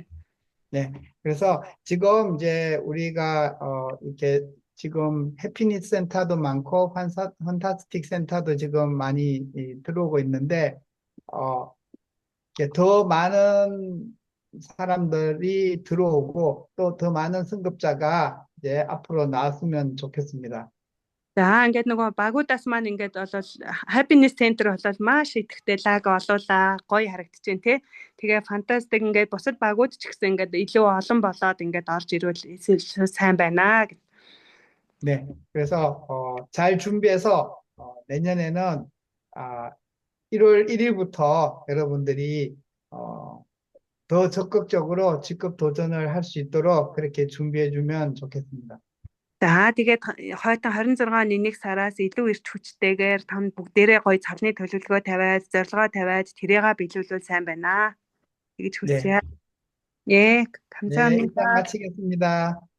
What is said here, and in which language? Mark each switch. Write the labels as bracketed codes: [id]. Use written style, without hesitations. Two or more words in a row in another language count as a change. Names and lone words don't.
[ko] 네, 그래서 지금 이제 우리가 이렇게 지금 해피니스 센터도 많고 판타스틱 센터도 지금 많이 들어오고 있는데 이렇게 더 많은 사람들이 들어오고 또 더 많은 승급자가 이제 앞으로 나왔으면 좋겠습니다. [mn] За ингээд нөгөө багуудаас маань ингээд болол [en] happiness center [mn] болол маш идэвхтэй лаг олуулаа гоё харагдчихээн тий. Тэгээ фантастик ингээд бусад багууд ч гэсэн ингээд илүү олон болоод ингээд орж ирвэл сайн байна гэх. [ko] 네, 그래서 잘 준비해서 내년에는 1월 1일부터 여러분들이 더 적극적으로 직급 도전을 할 수 있도록 그렇게 준비해 주면 좋겠습니다. [mn] За тэгээд хойтон 26 оны 1 сараас илүү ирч хүчтэйгээр тань бүгдээрээ гоё цалны төлөвлөгөө тавиад, зорилгоо тавиад тэрийгээ биелүүлвэл сайн байна. Тэгэж хүсье. [ko] 네, 감사합니다. 일단 마치겠습니다.